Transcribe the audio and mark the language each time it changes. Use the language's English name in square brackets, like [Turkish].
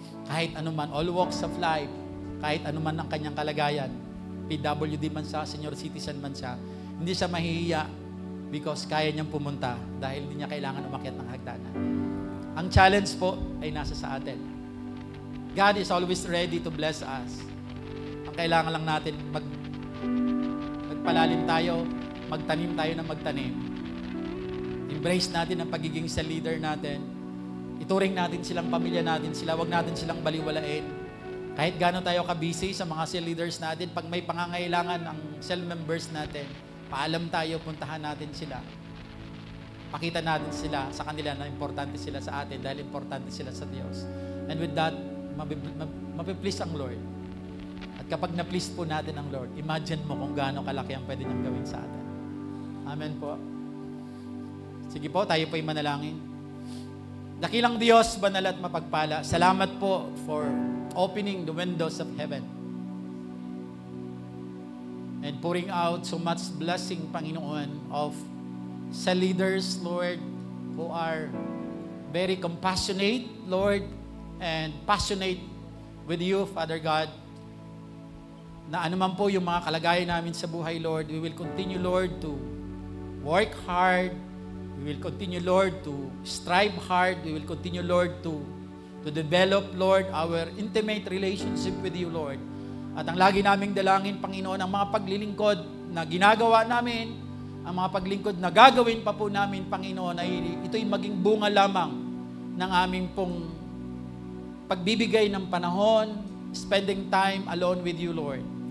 [Filipino] Kahit anuman, [English] all walks of life, [Filipino] kahit anuman ang kanyang kalagayan, PWD man siya, senior citizen man siya, hindi siya mahihiya because kaya niyang pumunta dahil hindi niya kailangan umakyat ng hagdanan. Ang challenge po ay nasa sa atin. [English] God is always ready to bless us. [Filipino] Ang kailangan lang natin magpalalim tayo, magtanim tayo ng magtanim. Embrace natin ang pagiging sa leader natin. Ituring natin silang pamilya natin sila, wag natin silang baliwalain. Kahit gano'n tayo ka-busy sa mga cell leaders natin, pag may pangangailangan ang cell members natin, paalam tayo, puntahan natin sila. Pakita natin sila sa kanila na importante sila sa atin dahil importante sila sa Diyos. [English] And with that, [Filipino] mapiplease ang Lord. At kapag na-please po natin ang Lord, imagine mo kung gaano kalaki ang pwede niyang gawin sa atin. Amen po. Sige po, tayo po'y manalangin. Dakilang Diyos, banal at mapagpala, salamat po [English] for opening the windows of heaven and pouring out so much blessing, Panginoon, of sa leaders, Lord, who are very compassionate, Lord, and passionate with you, Father God, [Filipino] na anuman po yung mga kalagayan namin sa buhay, [English] Lord, we will continue, Lord, to work hard. We will continue, Lord, to strive hard. We will continue, Lord, to develop, Lord, our intimate relationship with you, Lord. [Filipino] At ang lagi naming dalangin, Panginoon, ang mga paglilingkod na ginagawa namin, ang mga paglingkod na gagawin pa po namin, Panginoon, ay ito'y maging bunga lamang ng aming pong pagbibigay ng panahon, [English] spending time alone with you, [Filipino] Lord.